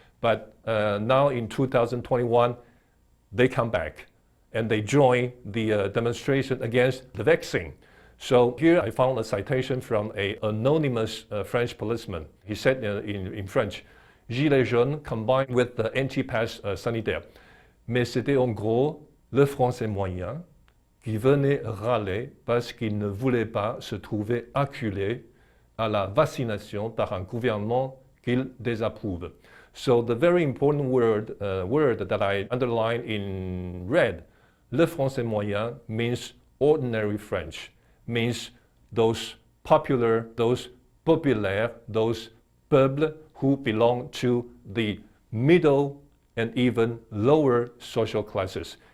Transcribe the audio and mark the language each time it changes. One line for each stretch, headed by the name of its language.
English: But now in 2021, they come back and they join the demonstration against the vaccine. So here I found a citation from an anonymous French policeman. He said in French, Gillet jaune combined with the anti-pass sanitaire.
French: Mais c'était en gros le français moyen qui venait râler parce qu'il ne voulait pas se trouver acculé à la vaccination par un gouvernement qu'il désapprouve.
English: So the very important word that I underlined in red,
French: le français moyen,
English: means ordinary French, means those popular, those populaires, those peuples who belong to the middle and even lower social classes.